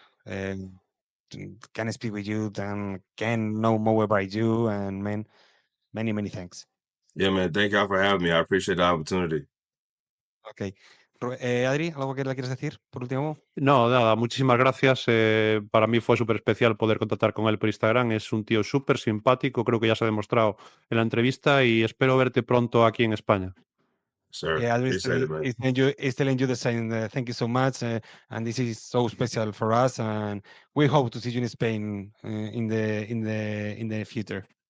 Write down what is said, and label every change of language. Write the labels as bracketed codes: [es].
[en] Can speak with you, and can know more about you, and man, many thanks. Yeah, man. Thank y'all for having me. I appreciate the opportunity. Okay. [es] Adri, ¿algo que le quieres decir por último? No, nada, muchísimas gracias. Para mí fue súper especial poder contactar con él por Instagram. Es un tío súper simpático, creo que ya se ha demostrado en la entrevista y espero verte pronto aquí en España. [en] Sir, Yeah, appreciate it, man. is telling you the same. Thank you so much, and this is so special for us, and we hope to see you in Spain in the future.